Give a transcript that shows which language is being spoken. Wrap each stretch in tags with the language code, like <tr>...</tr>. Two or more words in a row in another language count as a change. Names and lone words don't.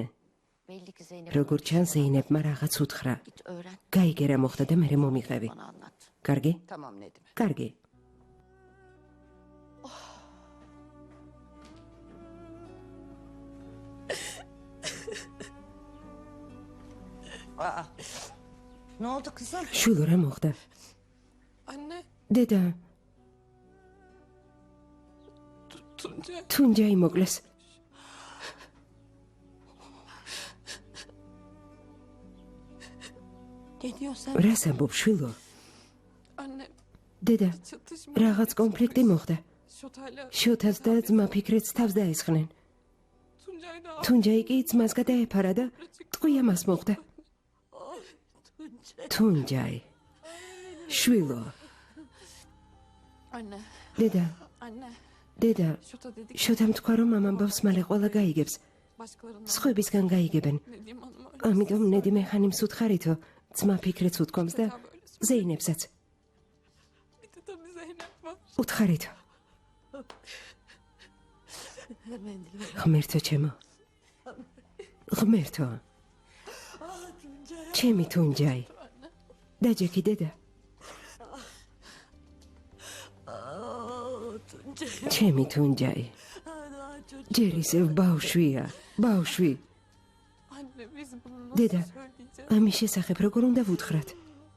<tr>Belli ki Zeynep.</tr> <ka>როგორ ჩანს ზეინებმა რაღაც უთხრა.</ka> <tr>Git öğren.</tr> <ka>გაიგე რა მოხდა და მე მომიყევი.</ka> <tr>Bana anlat.</tr> <ka>კარგი?</ka> <tr>Tamam Nedim.</tr> <ka>კარგი. Aa.</ka> <tr>Ne oldu kızım?</tr> <ka>შვილო რა მოხდა?</ka> <tr>Anne</tr> <ka>დედა, Tuncay. თუნჯაი მოკლეს.</ka> <tr>Ne diyorsun sen?</tr> <ka>რას ამბობ შვილო?</ka> <tr>Anne</tr> <ka>დედა,</ka> <tr>çatışma.</tr> <ka>რაღაც კონფლიქტი მოხდა.</ka> <tr>Şotayla</tr> <ka>შოთას და ძმა ფიქრეთს თავს დაესხნენ.</ka> <tr>Tuncay da</tr> <ka>თუნჯაი კი ძმას გადაეფარა და ტყვია მას მოხდა. თუნჯაი. შვილო,</ka> <tr>Anne.</tr> <ka>დედა,</ka> <tr>Anne.</tr> <ka>დედა,</ka> <tr>Şota dedik.</tr> <ka>შოთამ თქვა რომ ამბავს მალე ყველა გაიგებს.</ka> <tr>Başkalarından.</tr> <ka>სხვებისგან გაიგებენ.</ka> <tr>Ne diyeyim hanıma?</tr> <ka>ამიტომ ნედი მეხანიმს უთხარითო, ძმა ფიქრეთს უთქვამს და ზეინებსაც</ka> <tr>Bir de tabii Zeynep var.</tr> <ka>უთხარითო. ღმერთო ჩემო. ღმერთო. ჩემი თუნჯაი. დაჯექი დედა. ჩემი თუნჯაი. ჯერ ისევ ბავშვია, ბავშვი.</ka> <tr>Anne biz bunu Dede. nasıl söyleyeceğiz?</tr> <ka>ამის შესახებ როგორ უნდა ვუთხრათ?</ka>